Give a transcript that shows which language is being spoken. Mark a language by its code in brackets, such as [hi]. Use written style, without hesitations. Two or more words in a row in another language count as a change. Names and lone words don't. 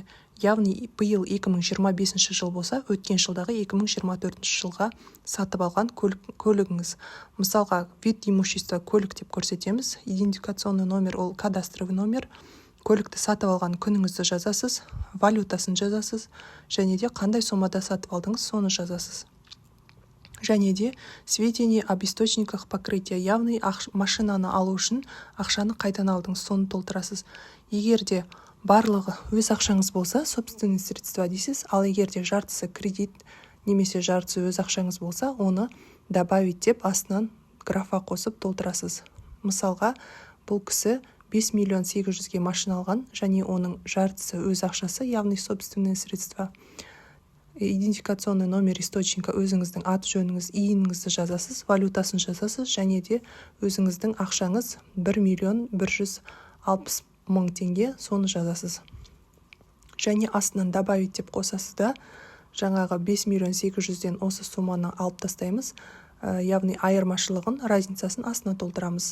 [kk] Яғни биыл 2025 жыл болса, өткен жылдағы 2024 жылға сатып алған көлігіңіз. Мысалға, [ru] вид имущества [kk] көлік деп көрсетеміз. [ru] Идентификационный номер [kk] ол [ru] кадастровый номер. [kk] Көлікті сатып алған күніңізді жазасыз, валютасын жазасыз, және де қандай сомада сатып алдыңыз, соны жазасыз. Және де [ru] сведения об источниках покрытия, [kk] яғни машинаны алу үшін ақшаны қайдан алдыңыз, соны толтырасыз. Егер де барлығы өз ақшаңыз болса, [ru] собственные средства [kk] дейсіз, ал егер де жартысы кредит немесе жартысы өз ақшаңыз болса, оны добавить деп астынан графа қосып толтырасыз. Мысалға, бұл кісі 5 миллион 800-ге машина алған, және оның жартысы өз ақшасы, яғни [ru] собственные средства. Идентификационный номер источника [kk] өзіңіздің аты жөніңіз, иініңізді жазасыз, валютасын жазасыз, және де өзіңіздің ақшаңыз 1 миллион 160 мың теңге, соны жазасыз. Және астынан добавить деп қосасыз да, жаңағы 5 миллион 800-ден осы сумманы алып тастаймыз, яғни айырмашылығын, разницасын астына толтырамыз.